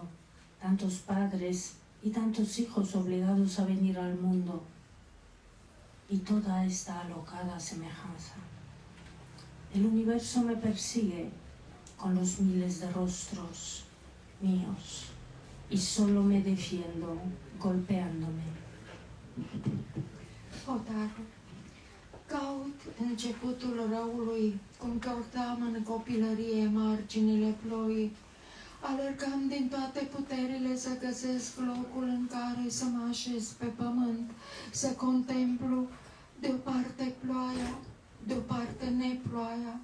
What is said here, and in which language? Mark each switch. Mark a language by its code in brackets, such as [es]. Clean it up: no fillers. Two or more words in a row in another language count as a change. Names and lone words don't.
[es] Tantos padres y tantos hijos obligados a venir al mundo. Y toda esta alocada semejanza. El universo me persigue con los miles de rostros míos y solo me defiendo golpeándome. [ro] Hotarul. Caut începutul răului, cum căutam în copilărie marginile ploii. Alergam din toate puterile să găsesc locul în care să mă așez pe pământ, să contemplu de o parte ploaia, de o parte neploaia.